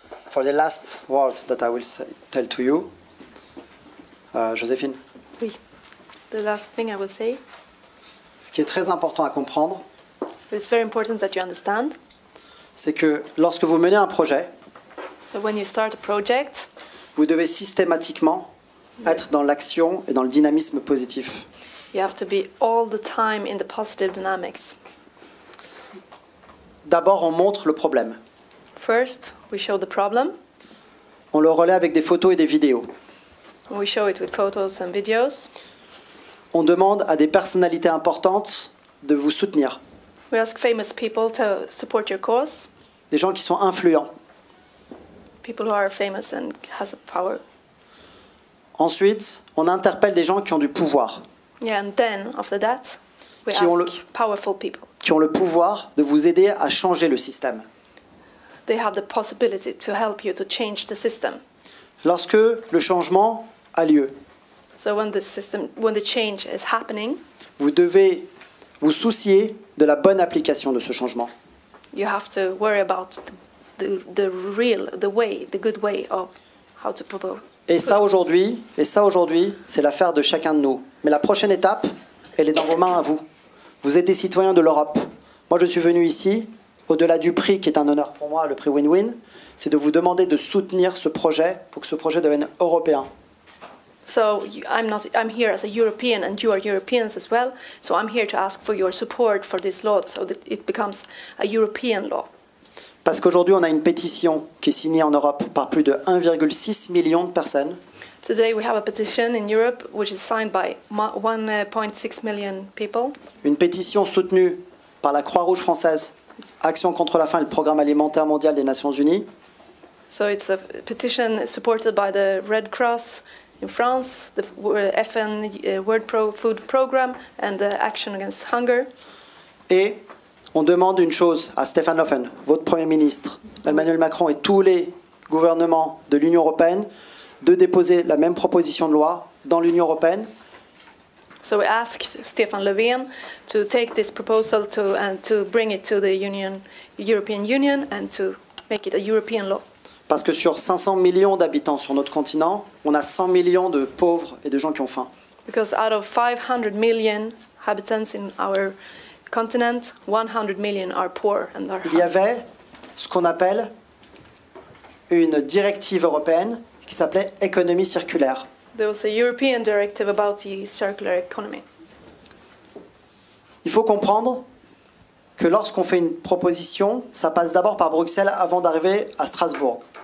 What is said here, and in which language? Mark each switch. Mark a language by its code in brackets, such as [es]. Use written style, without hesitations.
[en] For the last word that I will tell to you, Joséphine. [fr] Oui. [en] The last thing I will say. [fr] Ce qui est très important à comprendre, [en] It's very important that you understand. [fr] C'est que lorsque vous menez un projet, [en] That when you start a project, [fr] vous devez systématiquement être dans l'action et dans le dynamisme positif. [en] you have to be all the time in the positive dynamics. [fr] D'abord, on montre le problème. [en] First, we show the problem. [fr] On le relaie avec des photos et des vidéos. [en] We show it with photos and videos. [fr] On demande à des personnalités importantes de vous soutenir. [en] We ask famous people to support your cause. [fr] Des gens qui sont influents. [en] People who are famous and has a power. [fr] Ensuite, on interpelle des gens qui ont du pouvoir. [en] Yeah, and then after that, we [fr] Qui ont [en] ask powerful people. [fr] Qui ont le pouvoir de vous aider à changer le système. [en] They have the possibility to help you to change the system. [fr] Lorsque le changement a lieu, [en] So when the change is happening, [fr] vous devez vous soucier de la bonne application de ce changement. [en] you have to worry about the good way of how to propose. [fr] Et ça aujourd'hui, c'est l'affaire de chacun de nous. Mais la prochaine étape, elle est dans vos mains à vous. Vous êtes des citoyens de l'Europe. Moi, je suis venu ici, au-delà du prix qui est un honneur pour moi, le prix Win-Win, c'est de vous demander de soutenir ce projet pour que ce projet devienne européen. [en] So I'm here as a European, and you are Europeans as well. So I'm here to ask for your support for this law, so that it becomes a European law. [fr] Parce qu'aujourd'hui, on a une pétition qui est signée en Europe par plus de 1,6 million de personnes. [en] Today we have a petition in Europe which is signed by 1.6 million people. [fr] Une pétition soutenue par la Croix-Rouge française, Action contre la faim et le Programme alimentaire mondial des Nations Unies. [en] So it's a petition supported by the Red Cross in France, the FN World Food Programme, and the Action Against Hunger. [fr] Et on demande une chose à Stefan Löfven, votre Premier ministre, Emmanuel Macron et tous les gouvernements de l'Union européenne, de déposer la même proposition de loi dans l'Union européenne. [en] So we asked Stefan Löfven to take this proposal to bring it to the European Union and to make it a European law. [fr] Parce que sur 500 millions d'habitants sur notre continent, on a 100 millions de pauvres et de gens qui ont faim. [en] Because out of 500 million inhabitants in our continent, 100 million are poor and are [fr] Il y avait ce qu'on appelle une directive européenne qui s'appelait économie circulaire. [en] There was a European directive about the circular economy. [fr] Il faut comprendre que lorsqu'on fait une proposition, ça passe d'abord par Bruxelles avant d'arriver à Strasbourg.